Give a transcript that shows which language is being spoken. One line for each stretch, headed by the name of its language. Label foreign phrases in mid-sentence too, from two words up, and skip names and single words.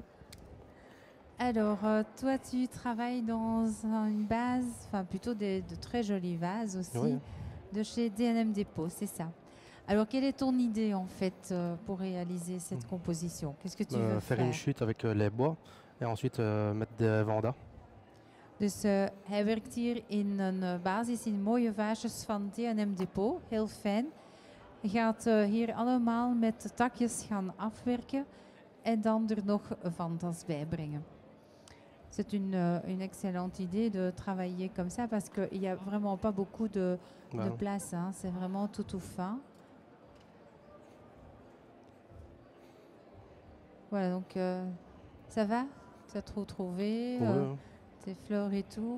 French: Alors, toi, tu travailles dans une base, enfin plutôt de très jolies vases aussi, Oui. de chez D&M Dépôt, c'est ça. Alors, quelle est ton idée en fait pour réaliser cette composition? Qu'est-ce que tu veux Faire faire? une chute avec les bois et ensuite mettre des vandas.
Dutch: Dus hij werkt hier in een basis in mooie vaasjes van D&M Depot. Heel fijn. Hij gaat hier allemaal met de takjes gaan afwerken en dan er nog vantas bij brengen.
French: C'est une excellente idée de travailler comme ça parce qu'il n'y a vraiment pas beaucoup de place. Hein. C'est vraiment tout fin. Voilà, donc ça va? Tu as trop trouvé tes fleurs et tout?